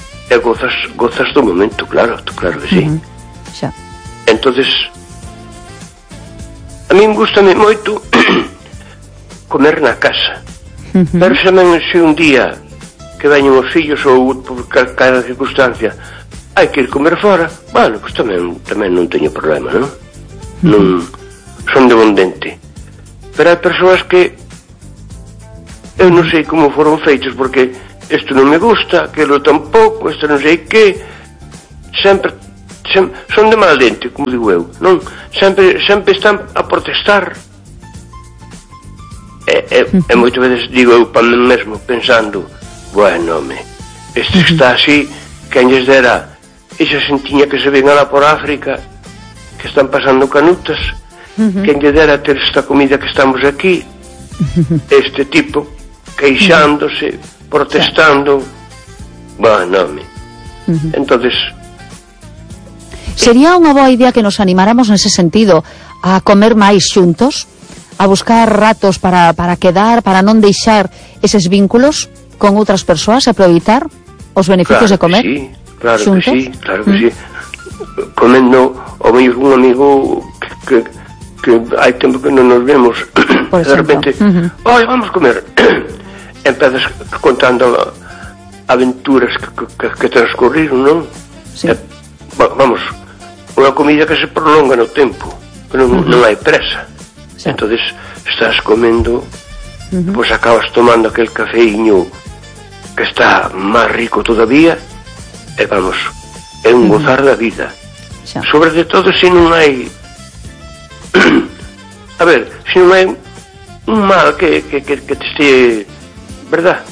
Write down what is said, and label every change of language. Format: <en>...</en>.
<es>Y gozas tu momento, claro que sí. Entonces, a mí me gusta mucho comer en la casa. Pero si un día que vengan los hijos o por cada circunstancia hay que ir comer fuera, bueno, pues también no tengo problema, ¿no?</es> <gl>son de bon dente. Pero hai persoas que eu non sei como foron feitos, porque isto non me gusta, aquilo tampouco, isto non sei que, sempre son de mal dente, como digo eu, non? Sempre están a protestar. E moitas veces digo eu para mim mesmo, pensando, bueno, me, este está así, quen lles dera, esa xentinha que se venga lá por África, que están pasando canutas, quen lles dera ter esta comida que estamos aquí, este tipo queixándose, protestando, bueno, me. Entonces, sería unha boa idea que nos animáramos nese sentido a comer máis xuntos, a buscar ratos para quedar, para non deixar eses vínculos con outras persoas, aproveitar os beneficios, claro, de comer. Sí, claro, xuntos. Que sí, claro que sí. Comendo, o meu un amigo que hai tempo que non nos vemos, por de repente, oi, vamos comer. Empezas contando aventuras que transcurriron, non? Sí. Vamos, unha comida que se prolonga no tempo, que non hai presa. Sí.</gl> <es>Entonces estás comendo, pues acabas tomando aquel cafeíño que está más rico todavía, y vamos, es un gozar la vida. Sí. Sobre todo si no hay, a ver, si no hay un mal que te esté, ¿verdad?</es>